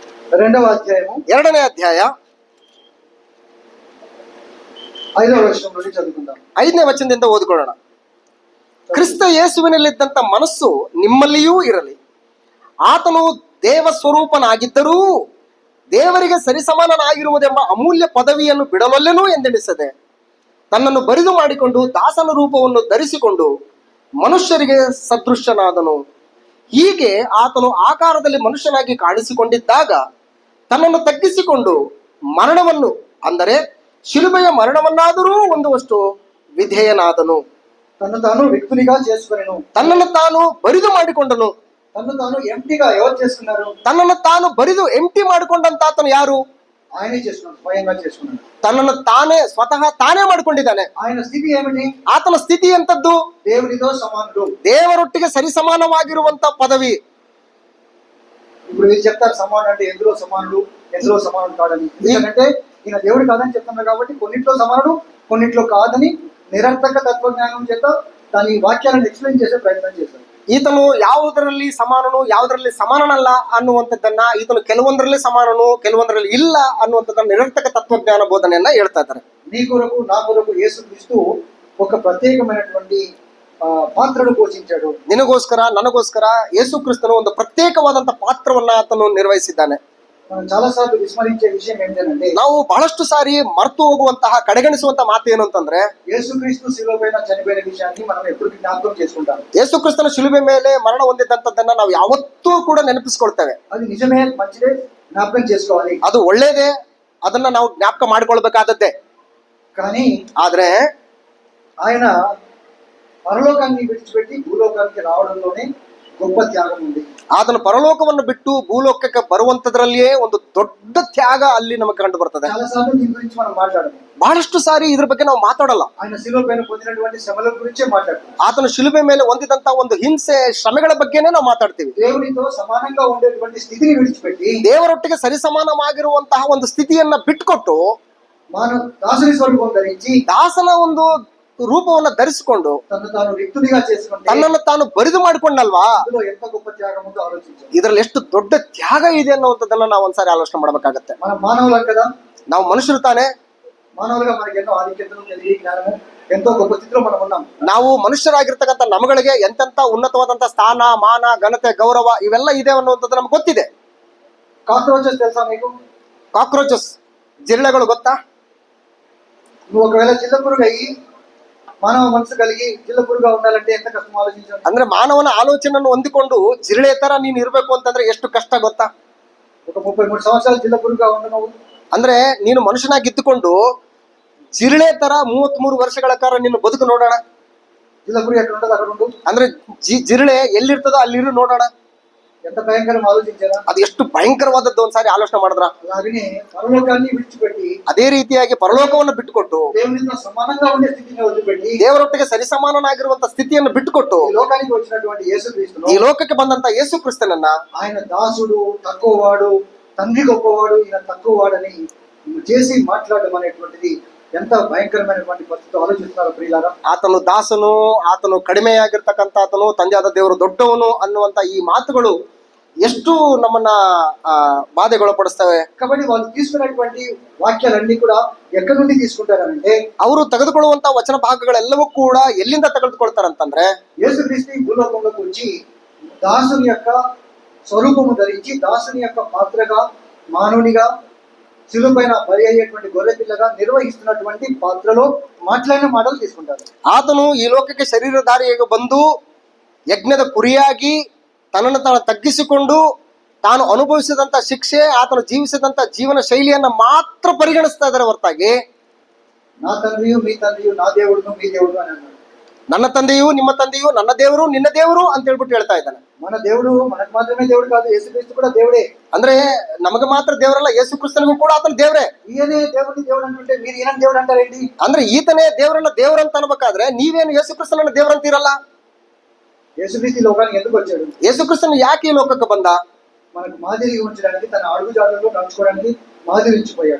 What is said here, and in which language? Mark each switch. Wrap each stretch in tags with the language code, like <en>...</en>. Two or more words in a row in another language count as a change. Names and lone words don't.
<te>రెండవ అధ్యాయము</te> <kn>2ನೇ ಅಧ್ಯಾಯ</kn> <te>5వ వచనం నుండి చదువుకుందాం.</te> <kn>5ನೇ ವಚನದಿಂದ ಓದಿಕೊಳ್ಳೋಣ. ಕ್ರಿಸ್ತ ಯೇಸುವಿನಲ್ಲಿದ್ದಂಥ ಮನಸ್ಸು ನಿಮ್ಮಲ್ಲಿಯೂ ಇರಲಿ. ಆತನು ದೇವ ಸ್ವರೂಪನಾಗಿದ್ದರೂ ದೇವರಿಗೆ ಸರಿಸಮಾನನಾಗಿರುವುದೆಂಬ ಅಮೂಲ್ಯ ಪದವಿಯನ್ನು ಬಿಡಲೊಲ್ಲೆನೂ ಎಂದೆಣಿಸದೆ ತನ್ನನ್ನು ಬರಿದು ಮಾಡಿಕೊಂಡು ದಾಸನ ರೂಪವನ್ನು ಧರಿಸಿಕೊಂಡು ಮನುಷ್ಯರಿಗೆ ಸದೃಶ್ಯನಾದನು. ಹೀಗೆ ಆತನು ಆಕಾರದಲ್ಲಿ ಮನುಷ್ಯನಾಗಿ ಕಾಣಿಸಿಕೊಂಡಿದ್ದಾಗ ತನ್ನನ್ನು ತಗ್ಗಿಸಿಕೊಂಡು ಮರಣವನ್ನು, ಅಂದರೆ ಶಿಲುಬೆಯ ಮರಣವನ್ನಾದರೂ ಹೊಂದುವಷ್ಟು ವಿಧೇಯನಾದನು.</kn> <te>తను తాను వ్యక్తునిగా చేసుకొనెను.</te> <kn>ತನ್ನನ್ನು ತಾನು ಬರಿದು ಮಾಡಿಕೊಂಡನು.</kn> <te>తను తాను ఎంప్టీగా ఎవరు చేసుకున్నారు?</te> <kn>ತನ್ನನ್ನು ತಾನು ಬರಿದು ಎಂಟಿ ಮಾಡಿಕೊಂಡಂತ ಆತನು ಯಾರು?</kn> <te>ఆయనే చేసుకున్నాడు, స్వయంగా చేసుకున్నాడు.</te> <kn>ತನ್ನನ್ನು ಸ್ವತಃ ತಾನೇ ಮಾಡಿಕೊಂಡಿದ್ದಾನೆ.</kn> <te>ఆయన స్థితి ఏమిటి?</te> <kn>ಆತನ ಸ್ಥಿತಿ ಎಂತದ್ದು?</kn> <te>దేవునితో సమానుడు.</te> <kn>ದೇವರೊಟ್ಟಿಗೆ ಸರಿಸಮಾನವಾಗಿರುವಂತ ಪದವಿ.</kn> <te>ఇప్పుడు వీళ్ళు చెప్తారు సమానుడు అంటే ఎందులో సమానుడు, ఎందులో సమానుడు కాదని. ఎందుకంటే ఈయన దేవుడు కాదని చెప్తున్నారు కాబట్టి కొన్నిట్లో సమానుడు, కొన్నిట్లో కాదని నిరర్థక తత్వజ్ఞానం చేత దాని వాక్యాలను ఎక్స్ప్లెయిన్ చేసే ప్రయత్నం చేశారు.</te> <kn>ಈತನು ಯಾವುದರಲ್ಲಿ ಸಮಾನನು, ಯಾವುದರಲ್ಲಿ ಸಮಾನನಲ್ಲ ಅನ್ನುವಂಥದ್ದನ್ನ, ಈತನು ಕೆಲವೊಂದರಲ್ಲಿ ಸಮಾನನು, ಕೆಲವೊಂದರಲ್ಲಿ ಇಲ್ಲ ಅನ್ನುವಂಥದ್ದನ್ನ ನಿರರ್ಥಕ ತತ್ವಜ್ಞಾನ ಬೋಧನೆಯನ್ನ ಹೇಳ್ತಾ ಇದ್ದಾರೆ.</kn> <te>నీ కొరకు నా కొరకు యేసుక్రీస్తు ఒక ప్రత్యేకమైనటువంటి పాత్రను పోషించాడు.</te> <kn>ನಿನಗೋಸ್ಕರ, ನನಗೋಸ್ಕರ ಯೇಸು ಕ್ರಿಸ್ತನು ಒಂದು ಪ್ರತ್ಯೇಕವಾದಂತ ಪಾತ್ರವನ್ನ ಆತನು ನಿರ್ವಹಿಸಿದ್ದಾನೆ.</kn> <te>మనం చాలా సార్లు విస్మరించే విషయం ఏంటంటే,</te> <kn>ನಾವು ಬಹಳಷ್ಟು ಸಾರಿ ಮರೆತು ಹೋಗುವಂತಹ, ಕಡೆಗಣಿಸುವಂತಹ ಮಾತು ಏನು ಅಂತಂದ್ರೆ,</kn> <te>యేసుక్రీస్తు శిలువ పైన చనిపోయిన విషయాన్ని మనం ఎప్పుడు జ్ఞాపకం చేసుకుంటాం.</te> <kn>ಯೇಸು ಕ್ರಿಸ್ತನ ಶಿಲುಬೆ ಮೇಲೆ ಮರಣ ಹೊಂದಿದ್ದಂಥದ್ದನ್ನ ನಾವು ಯಾವತ್ತೂ ಕೂಡ ನೆನಪಿಸ್ಕೊಳ್ತೇವೆ.</kn> <te>అది నిజమే, మంచిదే, జ్ఞాపకం చేసుకోవాలి.</te> <kn>ಅದು ಒಳ್ಳೇದೇ, ಅದನ್ನ ನಾವು ಜ್ಞಾಪಕ ಮಾಡಿಕೊಳ್ಬೇಕಾದದ್ದೇ.</kn> <te>కానీ</te> <kn>ಆದ್ರೆ</kn> <te>ఆయన పరలోకాన్ని విడిచిపెట్టి భూలోకానికి రావడంలోనే గొప్ప త్యాగం ఉంది.</te> <kn>ಆತನು ಪರಲೋಕವನ್ನು ಬಿಟ್ಟು ಭೂಲೋಕಕ್ಕೆ ಬರುವಂತದ್ರಲ್ಲಿಯೇ ಒಂದು ದೊಡ್ಡ ತ್ಯಾಗ ಅಲ್ಲಿ ನಮಗೆ ಕಂಡು ಬರ್ತದೆ.</kn> <te>చాలా సార్లు దీని గురించి మనం మాట్లాడము.</te> <kn>ಬಹಳಷ್ಟು ಸಾರಿ ಇದ್ರ ಬಗ್ಗೆ ನಾವು ಮಾತಾಡಲ್ಲ.</kn> <te>ఆయన శిలువ పైన పొందినటువంటి శ్రమల గురించే మాట్లాడతాం.</te> <kn>ಆತನು ಶಿಲುಬೆ ಮೇಲೆ ಹೊಂದಿದಂತ ಒಂದು ಹಿಂಸೆ, ಶ್ರಮೆಗಳ ಬಗ್ಗೆನೇ ನಾವು ಮಾತಾಡ್ತೀವಿ.</kn> <te>దేవునితో సమానంగా ఉండేటువంటి స్థితిని విడిచిపెట్టి</te> <kn>ದೇವರೊಟ್ಟಿಗೆ ಸರಿಸಮಾನವಾಗಿರುವಂತಹ ಒಂದು ಸ್ಥಿತಿಯನ್ನ ಬಿಟ್ಕೊಟ್ಟು</kn> <te>మానవ దాసుని స్వరూపం ధరించి</te> <kn>ದಾಸನ ಒಂದು ರೂಪವನ್ನ ಧರಿಸಿಕೊಂಡು</kn> <te>తను తాను రిక్తునిగా చేసుకుంటే</te> <kn>ತನ್ನನ್ನು ತಾನು ಬರಿದು ಮಾಡಿಕೊಂಡಲ್ವಾ,</kn> <te>అందులో ఎంత గొప్ప త్యాగం ఉందో ఆలోచించాలి.</te> <kn>ಇದರಲ್ಲಿ ಎಷ್ಟು ದೊಡ್ಡ ತ್ಯಾಗ ಇದೆ ಅನ್ನುವಂಥದ್ದನ್ನ ನಾವು ಒಂದ್ಸಾರಿ ಆಲೋಚನೆ ಮಾಡ್ಬೇಕಾಗತ್ತೆ.</kn> <te>మనం మానవులం కదా,</te> <kn>ನಾವು మనుషులు ತಾನೆ.</kn> <te>మానవులుగా మనకి ఎన్నో ఆధిక్యతలు, తెలివి, జ్ఞానము, ఎంతో గొప్ప స్థితిలో మనం ఉన్నాం.</te> <kn>ನಾವು ಮನುಷ್ಯರಾಗಿರ್ತಕ್ಕಂಥ ನಮ್ಮಗಳಿಗೆ ಎಂತೆಂತ ಉನ್ನತವಾದಂತ ಸ್ಥಾನ, ಮಾನ, ಘನತೆ, ಗೌರವ ಇವೆಲ್ಲ ಇದೆ ಅನ್ನುವಂಥದ್ದು ನಮ್ಗೆ ಗೊತ್ತಿದೆ.</kn> <te>కాక్రోచెస్ తెలుసా మీకు?</te> <kn>ಕಾಕ್ರೋಚಸ್, ಜಿರಳೆಗಳು ಗೊತ್ತಾ?</kn> <te>నువ్వు ఒకవేళ చిల్లపురుగు అయ్యి మానవ మనసు కలిగి చిల్లపురుగా ఉండాలంటే ఎంత కష్టం ఆలోచించాలి.</te> <kn>ಅಂದ್ರೆ ಮಾನವನ ಆಲೋಚನೆಯನ್ನು ಹೊಂದಿಕೊಂಡು ಜಿರಳೆ ತರ ನೀನು ಇರಬೇಕು ಅಂತಂದ್ರೆ ಎಷ್ಟು ಕಷ್ಟ ಗೊತ್ತಾ?</kn> <te>ఒక 33 సంవత్సరాలు చిల్లపురుగా ఉండు నువ్వు.</te> <kn>ಅಂದ್ರೆ ನೀನು ಮನುಷ್ಯನಾಗಿದ್ದುಕೊಂಡು ಜಿರಳೆ ತರ 33 ವರ್ಷಗಳ ಕಾಲ ನೀನು ಬದುಕು ನೋಡೋಣ.</kn> <te>చిల్లపురుగు ఎక్కడ ఉండదు అక్కడ ఉండు.</te> <kn>ಅಂದ್ರೆ ಜಿರಳೆ ಎಲ್ಲಿರ್ತದೋ ಅಲ್ಲಿರು ನೋಡೋಣ.</kn> <te>ఎంత భయంకరం ఆలోచించారా?</te> <kn>ಅದು ಎಷ್ಟು ಭಯಂಕರವಾದದ್ದು ಒಂದ್ಸಾರಿ ಆಲೋಚನೆ ಮಾಡಿದ್ರ.</kn> <te>అలాగనే పరలోకాన్ని విడిచిపెట్టి</te> <kn>ಅದೇ ರೀತಿಯಾಗಿ ಪರಲೋಕವನ್ನು ಬಿಟ್ಟುಕೊಟ್ಟು</kn> <te>దేవునితో సమానంగా ఉండే స్థితిని వదిలిపెట్టి</te> <kn>ದೇವರೊಟ್ಟಿಗೆ ಸರಿಸಮಾನನಾಗಿರುವಂತ ಸ್ಥಿತಿಯನ್ನು ಬಿಟ್ಟುಕೊಟ್ಟು</kn> <te>ఈ లోకానికి వచ్చినటువంటి యేసుక్రీస్తును,</te> <kn>ಈ ಲೋಕಕ್ಕೆ ಬಂದಂತ ಯೇಸು ಕ್ರಿಸ್ತನನ್ನ</kn> <te>ఆయన దాసుడు, తక్కువవాడు, తండ్రి గొప్పవాడు, ఈయన తక్కువవాడని చేసి మాట్లాడడం అనేటువంటిది ఎంత భయంకరమైనటువంటి పరిస్థితి</te> <kn>ಆಲೋಚಿಸ್ತಾರೋ ಪ್ರಿಯರಾರ. ಆತನು ದಾಸನು, ಆತನು ಕಡಿಮೆಯಾಗಿರ್ತಕ್ಕಂಥ ಆತನು, ತಂದೆಯಾದ ದೇವರು ದೊಡ್ಡವನು ಅನ್ನುವಂತ ಈ ಮಾತುಗಳು ಎಷ್ಟು ನಮ್ಮನ್ನ ಬಾಧೆಗೊಳಪಡಿಸ್ತವೆ.</kn> <te>కాబట్టి వాళ్ళు తీసుకున్నటువంటి వాక్యాలన్నీ కూడా ఎక్కడి నుండి తీసుకుంటారంటే,</te> <kn>ಅವರು ತೆಗೆದುಕೊಳ್ಳುವಂತ ವಚನ ಭಾಗಗಳೆಲ್ಲವೂ ಕೂಡ ಎಲ್ಲಿಂದ ತೆಗೆದುಕೊಳ್ತಾರಂತಂದ್ರೆ,</kn> <te>యేసుక్రీస్తు ఈ భూలోకంలోకి వచ్చి దాసుని యొక్క స్వరూపము ధరించి దాసుని యొక్క పాత్రగా, మానవునిగా, శిలువపైన బలి అయ్యేటువంటి గొర్రె పిల్లగా నిర్వహిస్తున్నటువంటి పాత్రలో మాట్లాడిన మాటలు తీసుకుంటారు.</te> <kn>ಆತನು ಈ ಲೋಕಕ್ಕೆ ಶರೀರಧಾರಿಯಾಗಿ ಬಂದು ಯಜ್ಞದ ಕುರಿಯಾಗಿ ತನ್ನನ್ನು ತಾನು ತಗ್ಗಿಸಿಕೊಂಡು ತಾನು ಅನುಭವಿಸಿದಂತ ಶಿಕ್ಷೆ, ಆತನು ಜೀವಿಸಿದಂತ ಜೀವನ ಶೈಲಿಯನ್ನ ಮಾತ್ರ ಪರಿಗಣಿಸ್ತಾ ಇದ್ದಾರೆ ಹೊರತಾಗಿ,</kn> <te>నా తండ్రియు మీ తండ్రియు నా దేవుడును మీ దేవుడు అని అన్నాడు.</te> <kn>ನನ್ನ ತಂದೆಯು ನಿಮ್ಮ ತಂದೆಯು, ನನ್ನ ದೇವರು ನಿನ್ನ ದೇವರು ಅಂತ ಹೇಳ್ಬಿಟ್ಟು ಹೇಳ್ತಾ ಇದ್ದಾನೆ.</kn> <te>మన దేవుడు మనకు మాత్రమే దేవుడు కాదు, యేసుక్రీస్తు కూడా దేవుడే.</te> <kn>ಅಂದ್ರೆ ನಮಗೆ ಮಾತ್ರ ದೇವರಲ್ಲ, ಯೇಸು ಕ್ರಿಸ್ತನಿಗೂ ಕೂಡ ಆತನ ದೇವರೇ.</kn> <te>ఈయనే దేవుడిని దేవుడు అంటుంటే మీరు ఈయన దేవుడు అంటారేంటి?</te> <kn>ಅಂದ್ರೆ ఈತನೇ ದೇವರನ್ನ ದೇವರಂತ ಅನ್ಬೇಕಾದ್ರೆ ನೀವೇನು ಯೇಸು ಕ್ರಿಸ್ತನನ್ನ ದೇವರಂತೀರಲ್ಲ?</kn> <te>యేసుక్రీస్తు ఈ లోకానికి ఎందుకు వచ్చాడు?</te> <kn>ಯೇಸು ಕ್ರಿಸ್ತನು ಯಾಕೆ ಈ ಲೋಕಕ್ಕೆ ಬಂದ?</kn> <te>మనకు మాదిరిగా ఉంచడానికి, తన అడుగు జాడల్లో నడుచుకోవడానికి, మాదిరించిపోయాడు.</te>